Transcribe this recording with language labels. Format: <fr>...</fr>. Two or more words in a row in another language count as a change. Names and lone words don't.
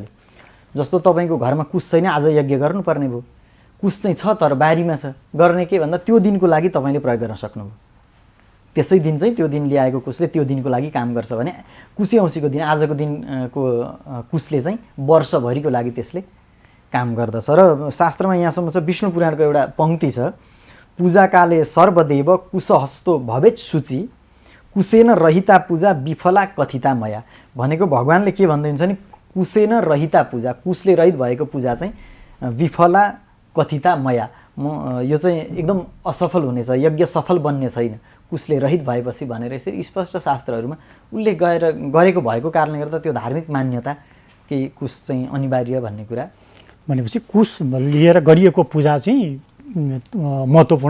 <ne>जस्तो तपाईँको घरमा कुश छैन, आज यज्ञ गर्नुपर्ने भयो, कुश चाहिँ छ तर बारीमा छ, गर्ने के भन्दा त्यो दिनको लागि तपाईँले प्रयोग गर्न सक्नुभयो। त्यसै दिन चाहिँ त्यो दिन ल्याएको कुशले त्यो दिनको लागि काम गर्छ भने कुशे औँसीको दिन आजको दिनको कुशले चाहिँ वर्षभरिको लागि त्यसले काम गर्दछ। र शास्त्रमा यहाँसम्म छ, विष्णु पुराणको एउटा पङ्क्ति छ,</ne> <sa>पूजाकाले सर्वदेव कुशहस्तो भवेत् शुचि कुशेन रहिता पूजा विफला कथिता मया।</sa> <ne>भनेको भगवान्ले के भन्दै हुन्छ नि,</ne> <sa>कुशेन रहिता पूजा,</sa> <ne>कुशले रहित भएको पूजा चाहिँ</ne> <sa>विफला कथिता मया,</sa> <ne>म यो चाहिँ एकदम असफल हुनेछ, यज्ञ सफल बन्ने छैन कुशले रहित भएपछि भनेर यसरी स्पष्ट शास्त्रहरूमा उल्लेख गरेको भएको कारणले गर्दा त्यो धार्मिक मान्यता कि कुश चाहिँ अनिवार्य भन्ने कुरा भनेपछि कुश लिएर गरिएको पूजा चाहिँ महत्त्वपूर्ण</ne>